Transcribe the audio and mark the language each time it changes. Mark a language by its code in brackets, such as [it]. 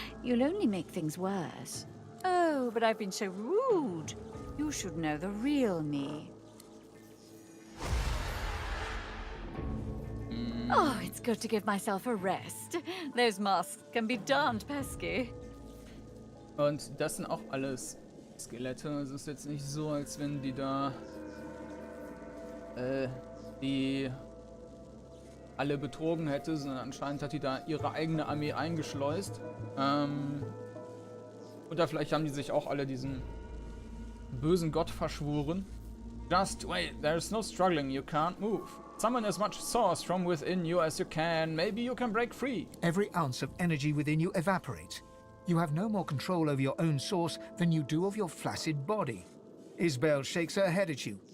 [en] You'll only make things worse. Oh, but I've been so rude. You should know the real me. Oh, it's good to give myself a rest. Those masks can be darned pesky. [de] Und das sind auch alles Skelette. Es ist jetzt nicht so, als wenn die da die alle betrogen hätte, sondern anscheinend hat die da ihre eigene Armee eingeschleust. Oder vielleicht haben die sich auch alle diesen bösen Gott verschworen. [en] Just wait, there's no struggling, you can't move. Summon as much source from within you as you can, maybe you can break free. Every ounce of energy within you evaporates. You have no more control over your own source than you do of your flaccid body. Isbeil shakes her head at you.